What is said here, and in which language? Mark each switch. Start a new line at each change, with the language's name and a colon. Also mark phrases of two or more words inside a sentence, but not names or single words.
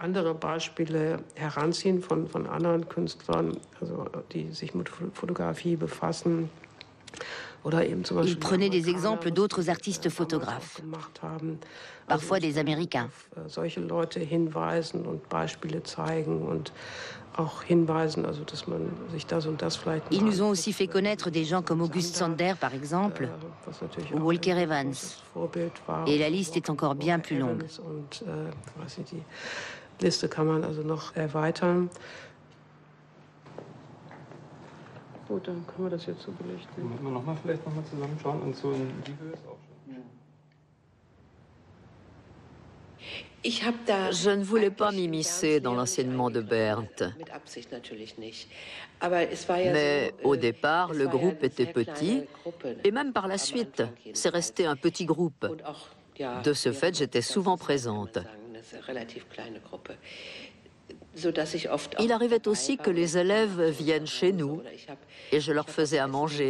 French: Il prenait des exemples d'autres artistes photographes, parfois des Américains. Ils nous ont aussi fait connaître des gens comme August Sander, par exemple, ou Walker Evans. Et la liste est encore bien plus longue.
German: Dann können wir das jetzt so belichten. Vielleicht nochmal zusammenschauen und so in die Höhe ist auch schon.
French: Je ne voulais pas m'immiscer dans l'enseignement de Bernd. Mais au départ, le groupe était petit, et même par la suite, c'est resté un petit groupe. De ce fait, j'étais souvent présente. Il arrivait aussi que les élèves viennent chez nous et je leur faisais à manger.